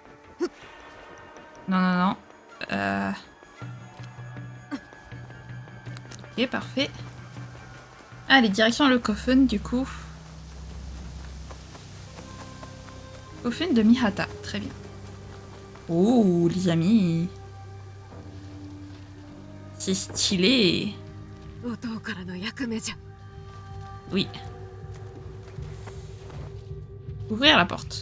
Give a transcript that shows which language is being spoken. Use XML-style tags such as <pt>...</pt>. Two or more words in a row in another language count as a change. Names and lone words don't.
<fr>Non. Ok, parfait. Allez, direction le coffin du coup. Coffin de Mihata, très bien. Oh, les amis. C'est stylé.</fr> <ja>音からの役目じゃ。</ja> <fr>Oui. Ouvrir la porte.</fr>